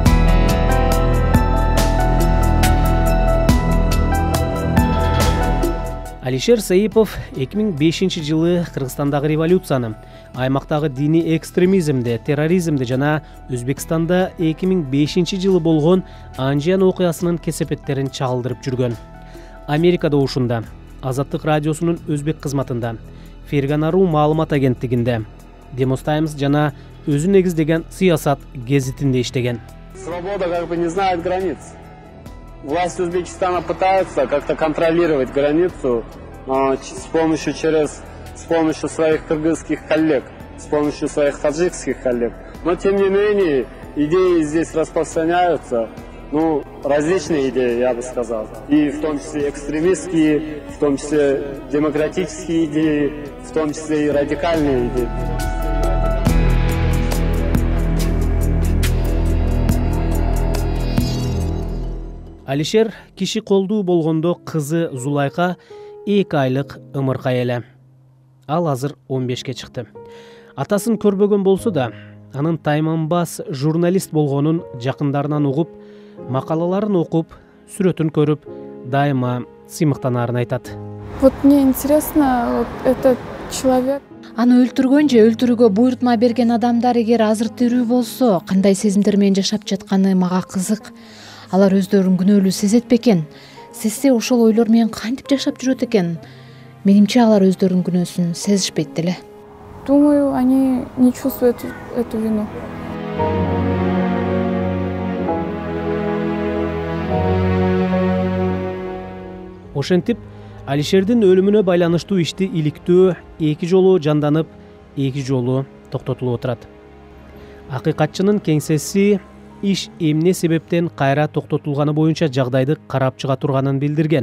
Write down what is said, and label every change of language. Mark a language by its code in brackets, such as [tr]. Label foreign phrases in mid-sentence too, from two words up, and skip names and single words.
[ky] Алишер Саипов 2005 жылы Кыргызстандагы революцияны, аймактагы диний экстремизмди, терроризмди жана Өзбекстанда 2005 жылы болгон Анжиян окуясынын кесепеттерин чагылдырып жүргөн. Америкада ушунда, Азаттык радиосунун өзбек кызматында, Ферганару маалымат агенттигинде, Demos Times жана өзү негиздеген Сыясат гезитинде иштеген. [ru] Свобода как бы не знает границ. Власть Узбекистана пытается как-то контролировать границу с помощью своих кыргызских коллег, с помощью своих таджикских коллег. Но тем не менее идеи здесь распространяются, различные идеи, я бы сказал, и в том числе экстремистские, в том числе демократические идеи, в том числе и радикальные идеи. [ky] Алишер киши колдуу болгондо кызы Зулайка 2 айлык ымыркай эле. Ал азыр 15ке чыкты. Атасын көрбөгөн болсо да, анын тайманбас журналист болгонун жакындарынан угуп, макалаларын окуп, сүрөтүн көрүп, дайыма сыймыктанаарын айтат. [ru] Вот мне интересно, этот человек... [ky] Аны өлтүргөн же өлтүрүүгө буйрутма берген адамдар эгер азыр тирүү болсо, кандай сезимдер менен жашап жатканы мага кызык. Алар өздөрүн күнөөлүү сезет бекен? Сезсе ошол ойлор менен кантип жашап жүрөт экен? Менимче алар өздөрүнүн күнөөсүн сезишпейт деле. [ru] Думаю, они не чувствуют эту вину. [ky] Ошентип, Алишердин өлүмүнө байланыштуу ишти иликтөө 2 жолу жанданып, 2 жолу токтотулуп отурат. Акыйкатчынын кеңсеси иш эмне себептен кайра токтотулганы боюнча жагдайды карап чыга турганын билдирген.